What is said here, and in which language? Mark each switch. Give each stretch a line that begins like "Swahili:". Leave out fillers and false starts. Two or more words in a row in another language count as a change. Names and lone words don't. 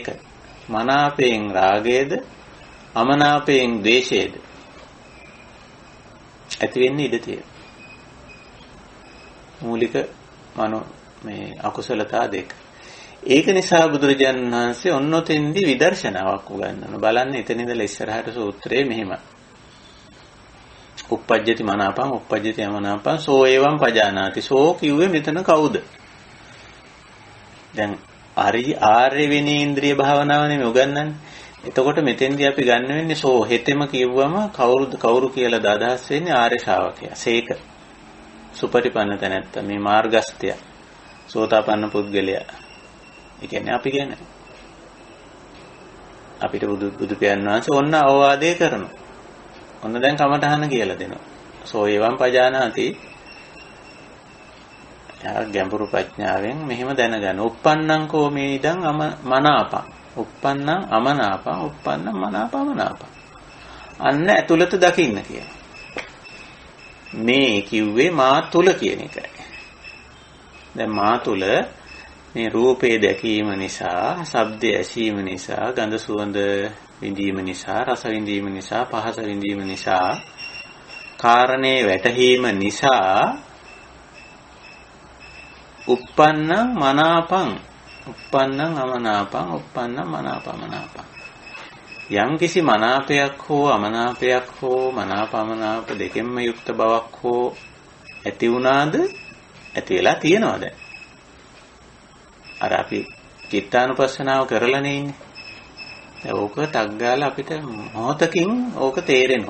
Sinhala: මනාපයෙන් රාගයේද, අමනාපයෙන් ද්වේෂයේද ඇති වෙන්න ඉඩ තියෙනවා. මූලික මේ අකුසලතා දෙක. ඒක නිසා බුදුරජාණන් වහන්සේ ඔන්නොතෙන්දී විදර්ශනාවක් උගන්වනවා. බලන්න එතන ඉඳලා ඉස්සරහට සූත්‍රයේ මෙහෙමයි.
Pali: උප්පජ්ජති මනාපං, උප්පජ්ජති අමනාපං, සෝ එවං පජානාති.
Sinhala: සෝ කිව්වේ මෙතන කවුද? දැන් ආර්ය විනේන්ද්‍රිය භාවනාව නෙමෙයි උගන්වන්නේ. එතකොට මෙතෙන්දී අපි ගන්න වෙන්නේ සෝ හෙතෙම කියවුවම කවුරු කියලාද අදහස් වෙන්නේ? ආර්ය ශ්‍රාවකයා. සේක සුපටිපන්න තැනැත්ත, මේ මාර්ගස්ත්‍ය, සෝතාපන්න පුද්ගලයා. ඒ කියන්නේ අපි කියන්නේ අපිට බුදු පියාණන් වහන්සේ ඔන්න අවවාදේ කරනවා. ඔන්න දැන් කමඨහන කියලා දෙනවා.
Pali: සෝ එවං පජානාති.
Sinhala: ගැඹුරු ප්‍රඥාවෙන් මෙහෙම දැනගන්න.
Pali: uppannං කෝ මේ ඉදං මනාපං. uppannං අමනාපං. uppannං මනාපමනාපං.
Sinhala: අන්න ඇතුළත දකින්න කියන. මේ කිව්වේ මා තුල කියන එකයි. දැන් මා තුල මේ රූපේ දැකීම නිසා, ශබ්දය ඇසීම නිසා, ගඳ සුවඳ විඳීම නිසා, රස විඳීම නිසා, පහස විඳීම නිසා, කාරණේ වැටහීම නිසා
Pali: uppannං මනාපං, uppannං අමනාපං, uppannං මනාපමනාපං.
Sinhala: යම් කිසි මනාපයක් හෝ අමනාපයක් හෝ මනාපමනාප දෙකෙන්ම යුක්ත බවක් හෝ ඇති වුණාද? ඇති වෙලා තියෙනවද? අර අපි චිත්තානුපස්සනාව කරලානේ ඉන්නේ. දැන් ඕක ටක් ගාලා අපිට මොහොතකින් ඕක තේරෙනවා.